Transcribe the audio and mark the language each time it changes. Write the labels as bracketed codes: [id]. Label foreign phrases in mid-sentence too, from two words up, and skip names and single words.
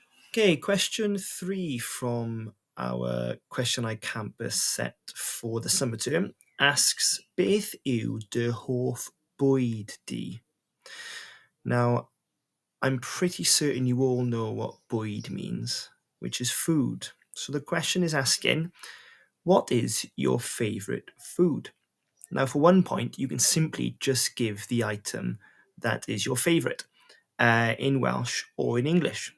[en] Okay, question 3 from our Cwesitynau Campus set for the summer term asks, [cy] Beth yw dy hoff bwyd di? [en] Now, I'm pretty certain you all know what bwyd means, which is food. So the question is asking, what is your favourite food? Now, for 1 point, you can simply just give the item that is your favourite in Welsh or in English.